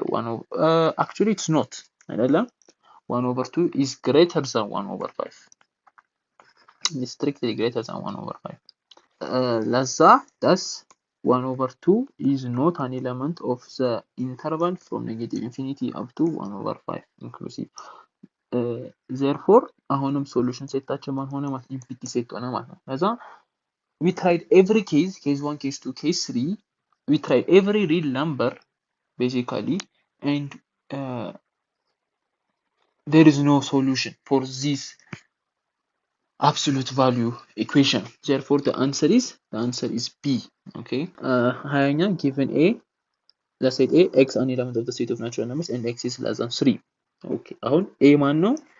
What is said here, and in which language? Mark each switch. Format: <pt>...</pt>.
<en>1 over actually it's not. 1 over 2 is greater than 1 over 5. It's strictly greater than 1 over 5. Lazza, thus 1 over 2 is not an element of the interval from negative infinity up to 1 over 5 inclusive. Therefore,</en> <am>አሁንም solution ሴታችን ማን ሆነ ማለት ኢምፕሊቲ ሴት ሆነ ማለት ነው። ለዛ</am> <en>we tried every case 1, case 2, case 3. We tried every real number basically, and there is no solution for this absolute value equation. Therefore, the answer is B. Okay. Given A, let's say x an element of the set of natural numbers and x is less than 3. Okay.</en> <am>አሁን A ማን ነው?</am>